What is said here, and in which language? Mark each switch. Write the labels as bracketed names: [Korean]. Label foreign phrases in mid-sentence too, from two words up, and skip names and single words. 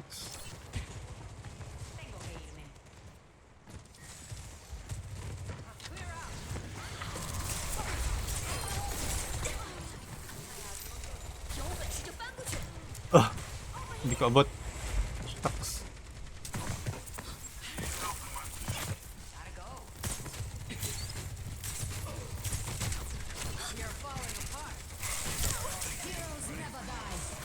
[Spanish] Tengo que irme. [Filipino] Hindi ko abot. [English] Shucks. Gotta go. You're falling apart. Heroes never die.